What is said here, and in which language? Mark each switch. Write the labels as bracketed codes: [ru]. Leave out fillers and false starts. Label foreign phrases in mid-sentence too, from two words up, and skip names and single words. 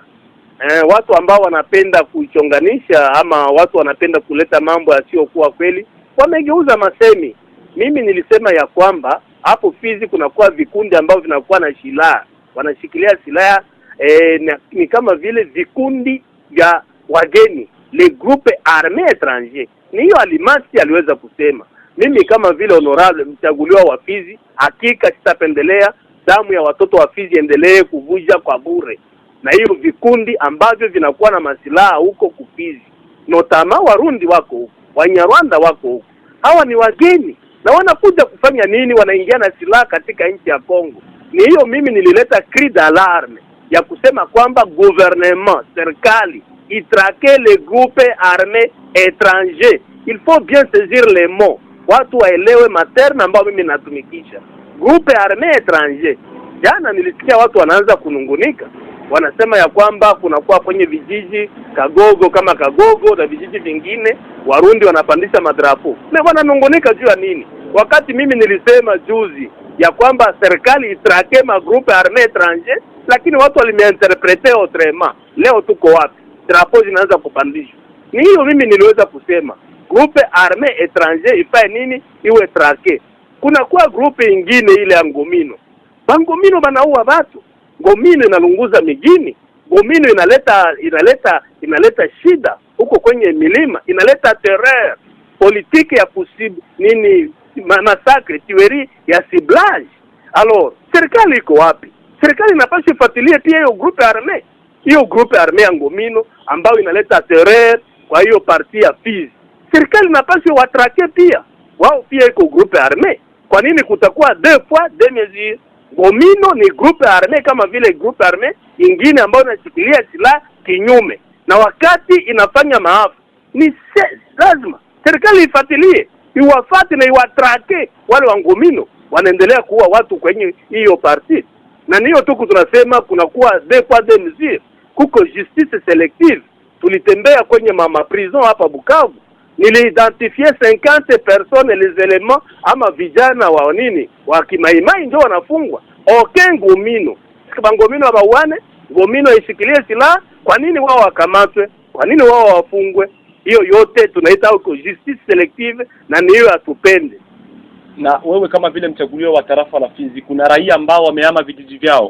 [sw] Watu ambao wanapenda kuichonganisha ama watu wanapenda kuleta mambo yasiyokuwa kweli, wamegeuza masemi. Mimi nilisema ya kwamba hapo Fizi kunakuwa vikundi ambao vinakuwa na silaha, wanashikilia silaha ni kama vile vikundi vya wageni, [fr] les groupes armés étrangers. [sw] Ni hiyo Alimasi aliweza kusema. Mimi kama vile honorable mchaguliwa wa Fizi, hakika sitapendelea damu ya watoto wa Fizi endelee kuvuja kwa bure. Na hiyo vikundi ambavyo vinakuwa na masilaha huko kufizi, notama Warundi wako huko, Wanyarwanda wako huko. Hawa ni wageni na wanakuja kufanya nini? Wanaingia na silaha katika nchi ya Kongo. Ni hiyo mimi nilileta [fr] cri d'alarme [sw] ya kusema kwamba gouvernement, serikali itraque [fr] les groupes armés étrangers. Il faut bien saisir les mots. [sw] Watu waelewe materne ambao mimi natumikisha. [fr] Groupe armés étrangers. [sw] Jana nilisikia watu wanaanza kunungunika. Wanasema ya kwamba kunakuwa kwenye vijiji Kagogo kama Kagogo na vijiji vingine Warundi wanapandisha madrapo. Na wananungunika juu ya nini? Wakati mimi nilisema juzi ya kwamba serikali itraque ma [fr] groupe armés étrangers, [sw] lakini watu walimiinterprete autrement. Leo tuko wapi? Drapo zinaanza kupandishwa. Ni hiyo mimi niliweza kusema. [fr] Groupe armés étrangers [sw] ifae nini? Iwe traqué. Kuna kuwa groupe ingine ile ya Ngomino. Ngomino banaua watu. Ngomino inalunguza migini. Ngomino inaleta shida huko kwenye milima, inaleta [fr] terreur politique [sw] ya possible nini massacre, tuerie ya ciblage. Alors, serikali iko wapi? Serikali inapaswa ifuatilie pia hiyo [fr] groupe armée. [sw] Hiyo [fr] groupe armée [sw] ya Ngomino ambayo inaleta terreur kwa hiyo parti ya Fizi. Serikali inapaswa watrake pia. Wao pia iko [fr] groupe armée. [sw] Kwa nini kutakuwa [fr] deux poids deux mesures? [sw] Ngomino ni [fr] groupe armée [sw] kama vile [fr] groupe armée [sw] ingine ambayo inashikilia silaha kinyume. Na wakati inafanya maafa, ni lazima serikali ifuatilie, iwafuate na iwatrake wale wa Ngomino wanaendelea kuua watu kwenye hiyo parti. Na niyo tuku tunasema kunakuwa [fr] deux poids deux mesures. Kuko justice selective. [sw] Tulitembea kwenye mama prison hapa Bukavu. Niliidentifie 50 [fr] personnes les éléments [sw] ama vijana wa nini wa kimaimai ndio wanafungwa. Ngomino. Kama Ngomino wabawane, Ngomino ishikilie silaha, kwa nini wao wakamatwe? Kwa nini wao wafungwe? Hiyo yote tunaita huko [fr] justice selective [sw] na niyo atupende. Na wewe kama vile mchaguliwa wa tarafa la Fizi, kuna raia ambao wamehama vijiji vyao.